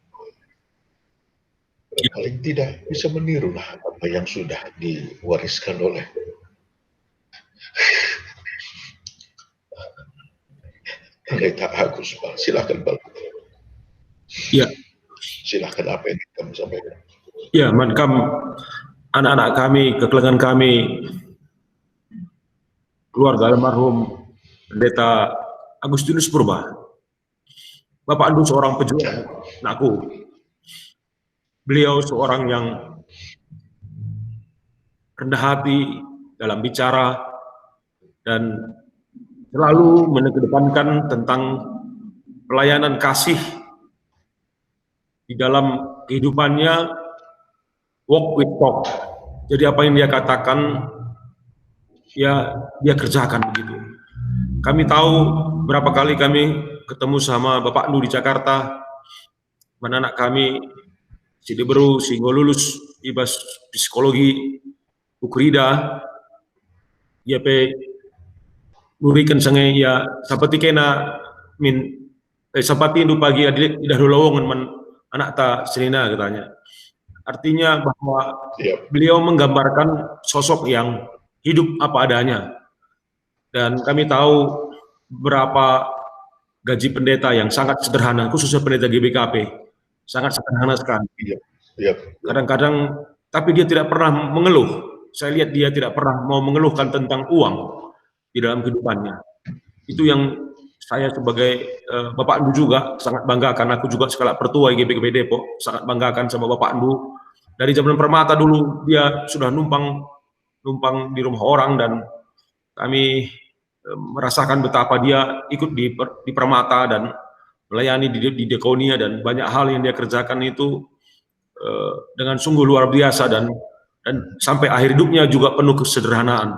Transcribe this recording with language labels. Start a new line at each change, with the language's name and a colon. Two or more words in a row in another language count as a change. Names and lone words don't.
Indonesian: Paling tidak bisa menirulah apa yang sudah diwariskan oleh Pendeta Agus, Pak. Silakan, Pak. Ya. Silakan, apa yang kamu sampaikan. Ya, anak-anak kami, kekelangan kami, keluarga almarhum Pendeta Agustinus Purba. Bapak Andu seorang pejuang, anakku. Beliau seorang yang rendah hati dalam bicara dan selalu mengedepankan tentang pelayanan kasih di dalam kehidupannya,
English: walk with talk.
Indonesian: Jadi apa yang dia katakan, ya dia kerjakan begitu. Kami tahu berapa kali kami ketemu sama Bapak Nu di Jakarta, anak kami si Deberu,
Batak Karo: si lulus ibas psikologi Ukrida, ya pe lurikan sange ya
Indonesian: seperti kena seperti itu pagi idah lowongan
Batak Karo: man anak ta
Indonesian: Serina katanya. Artinya bahwa beliau menggambarkan sosok yang hidup apa adanya. Dan kami tahu berapa gaji pendeta yang sangat sederhana, khususnya pendeta GBKP, sangat sederhana sekali. Kadang-kadang, tapi dia tidak pernah mengeluh. Saya lihat dia tidak pernah mau mengeluhkan tentang uang di dalam kehidupannya. Itu yang saya sebagai Bapak Andu juga sangat banggakan. Aku juga sekala pertua GBKP Depok, sangat banggakan sama Bapak Andu. Dari zaman Permata dulu dia sudah numpang di rumah orang, dan kami merasakan betapa dia ikut di Permata dan melayani di Dekonia, dan banyak hal yang dia kerjakan itu dengan sungguh luar biasa, dan sampai akhir hidupnya juga penuh kesederhanaan.